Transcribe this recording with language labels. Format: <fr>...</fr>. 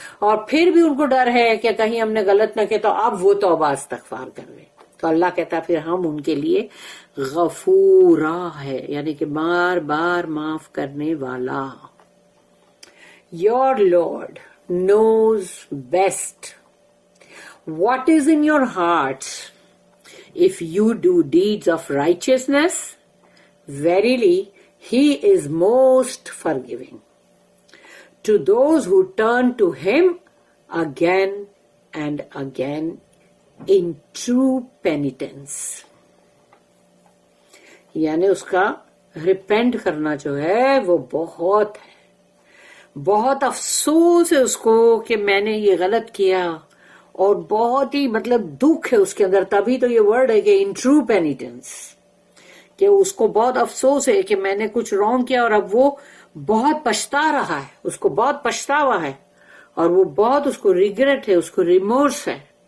<ur>اور پھر بھی ان کو ڈر ہے کہ کہیں ہم نے غلط نہ کیا، تو اب وہ توبہ استغفار کر رہے ہیں، تو اللہ کہتا ہے پھر ہم ان کے لیے غفورا ہے، یعنی کہ بار بار معاف کرنے والا۔</ur> <en>Your Lord knows best what is in your hearts. If you do deeds of righteousness, verily he is most forgiving to those who turn to him again and again in true penitence.</en> <ur>یعنی اس کا repent کرنا جو ہے وہ بہت افسوس ہے اس کو کہ میں نے یہ غلط کیا، اور بہت ہی مطلب دکھ ہے اس کے اندر، تبھی تو یہ ورڈ ہے کہ ان ٹرو پینیٹنس، کہ اس کو بہت افسوس ہے کہ میں نے کچھ رانگ کیا، اور اب وہ بہت پچھتا رہا ہے، اس کو بہت پچھتاوا ہے، اور وہ بہت اس کو ریگریٹ ہے، اس کو ریمورس ہے۔</ur>